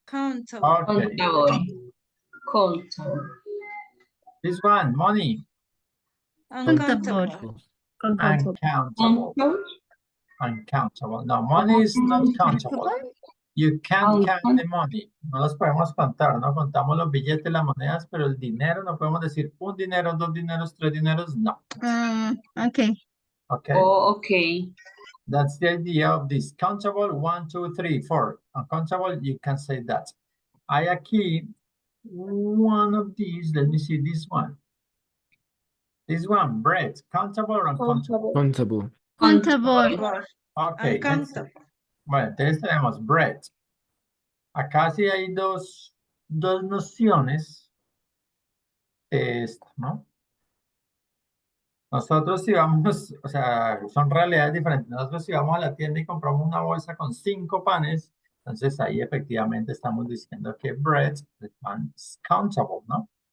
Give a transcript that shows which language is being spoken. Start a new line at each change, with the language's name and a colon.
English: Countable. This one, money, Countable. uncountable. uncountable. No, money is not countable. You can't count the money.
Spanish: No los podemos contar, no contamos los billetes, las monedas, pero el dinero no podemos decir un dinero, dos dineros, tres dineros, no.
English: Okay. Okay, Oh, okay. that's the idea of this. Countable, 1, 2, 3, 4. Uncountable, you can say that.
Spanish: Hay aquí
English: one of these, let me see this one. This one, bread, countable or uncountable? Countable. Countable. Okay, let's see.
Spanish: Bueno, entonces tenemos bread. Acá sí hay dos nociones de esto, ¿no? Nosotros si vamos, o sea, son realidades diferentes. Nosotros si vamos a la tienda y compramos una bolsa con 5 panes, entonces ahí efectivamente estamos diciendo que bread,
English: the pan is countable,
Spanish: ¿no?